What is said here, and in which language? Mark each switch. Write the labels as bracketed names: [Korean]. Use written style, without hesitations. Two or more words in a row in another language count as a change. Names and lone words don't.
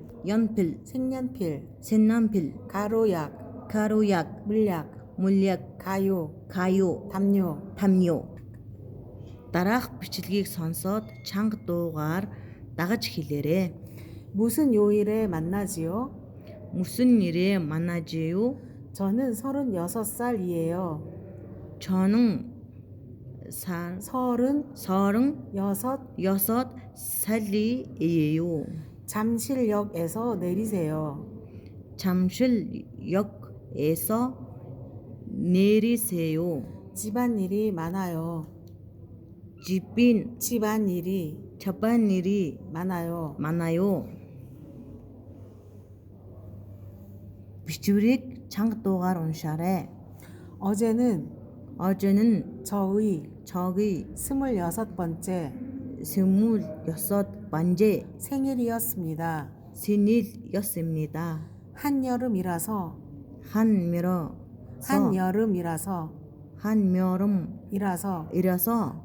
[Korean] 연필, 색연필, 색연필, 가루약, 가루약, 물약, 물약, 가요, 가요, 담요. 담요. [Mongolian] дараах бичлэгийг сонсоод чанга дуугаар дагаж хэлээрэй. [Korean] 무슨 요일에 만나지요? 무슨 일에 만나지요? 저는 36살이에요. 저는 36살이에요. 잠실역에서 내리세요. 잠실역에서 내리세요. 집안일이 많아요. 집안일이 많아요. 비추릭 [Mongolian] чанга дуугаар уншаарай. [Korean] 어제는 저의 26번째 26번째 생일이었습니다. 생일이었습니다. 한여름이라서 한여름이라서